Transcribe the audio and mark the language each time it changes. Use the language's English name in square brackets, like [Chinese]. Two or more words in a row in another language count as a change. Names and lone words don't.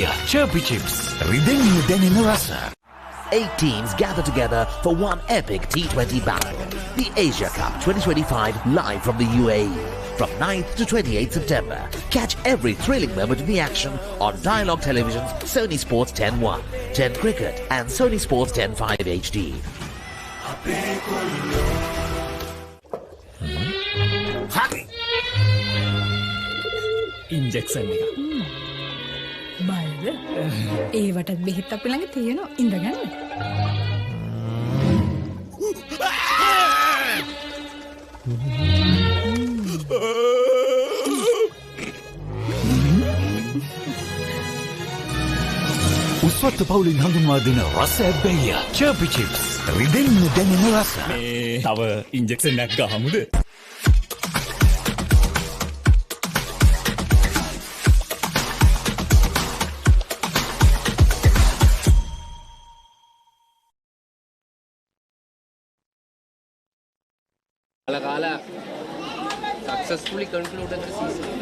[Sinhala] Chirpy chips. රිදෙන්න දැනෙන රස. [English] 8 teams gather together for one epic T20 battle. The Asia Cup 2025 live from the UAE. From 9th to 28th September. Catch every thrilling moment of the action on Dialogue Television's Sony Sports 10.1, 10 Cricket and Sony Sports 10.5 HD. [Sinhala] ඉන්ජෙක්ෂන් එක. බයද? ඒවටත් බෙහෙත් අපි ළඟ තියෙනවා. ඉඳගන්න. උස්වත්ත පවුලින් හඳුන්වා දෙන රසයක් බැහැය. Chirpy chips. රිදෙන්න දැනෙන රස. මේ තව ඉන්ජෙක්ෂන් එකක් ගහමුද? [English] Nugala successfully concluded the season.